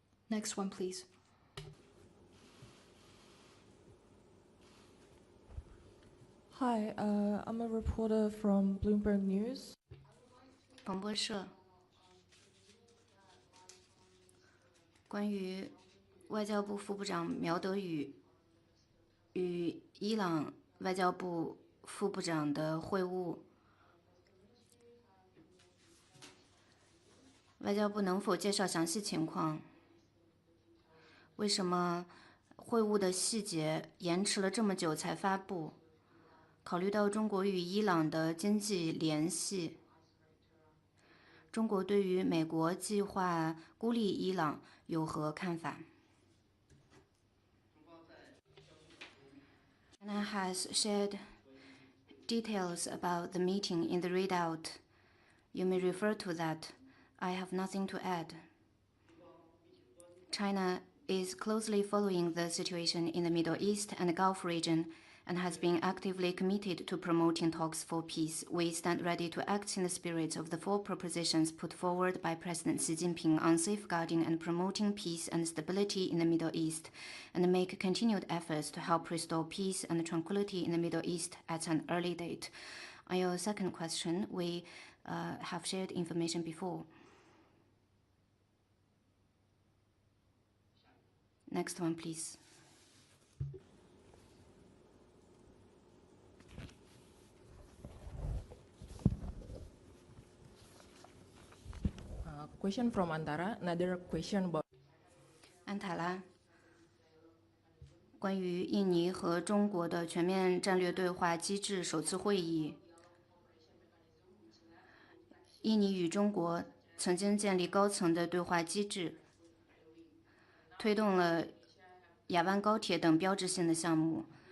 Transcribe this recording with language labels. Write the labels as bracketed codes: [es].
[en] Next one, please. Hi, I'm a reporter from Bloomberg News. [zh] 彭博社关于外交部副部长苗德宇与伊朗外交部副部长的会晤，外交部能否介绍详细情况？为什么会晤的细节延迟了这么久才发布？考虑到中国与伊朗的经济联系，中国对于美国计划孤立伊朗有何看法？ [en] China has shared details about the meeting in the readout. You may refer to that. I have nothing to add. China is closely following the situation in the Middle East and the Gulf region and has been actively committed to promoting talks for peace. We stand ready to act in the spirit of the 4 propositions put forward by President Xi Jinping on safeguarding and promoting peace and stability in the Middle East, and make continued efforts to help restore peace and tranquility in the Middle East at an early date. On your second question, we have shared information before. Next one, please. Question from Antara. Another question about [zh] 安塔拉，关于印尼和中国的全面战略对话机制首次会议。印尼与中国曾经建立高层的对话机制，推动了雅万高铁等标志性的项目。